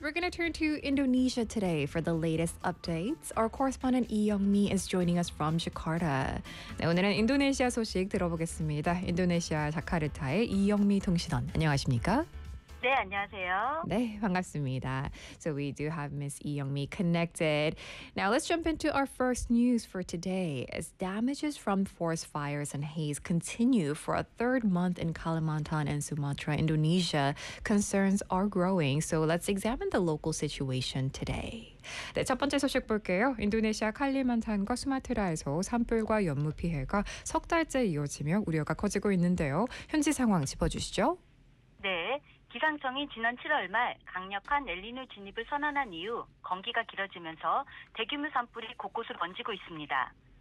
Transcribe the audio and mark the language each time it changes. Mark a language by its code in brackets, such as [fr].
[en] We're going to turn to Indonesia today for the latest updates. Our correspondent Lee Young-mi is joining us from Jakarta. [ko] 네, 오늘은 인도네시아 소식 들어보겠습니다. 인도네시아 자카르타의 Lee Young-mi 통신원. 안녕하십니까? 네, 안녕하세요. 네, 반갑습니다. [en] So we do have Ms. Lee Young-mi connected. Now let's jump into our first news for today. As damages from forest fires and haze continue for a third month in Kalimantan and Sumatra, Indonesia, concerns are growing. So let's examine the local situation today. [ko] 네, 첫 번째 소식 볼게요. 인도네시아 칼리만탄과 수마트라에서 산불과 연무 피해가 석 달째 이어지며 우려가 커지고 있는데요. 현지 상황 짚어주시죠. 네. 기상청이 지난 7월 말 강력한 엘니뇨 진입을 선언한 이후 건기가 길어지면서 대규모 산불이 곳곳을 번지고 있습니다.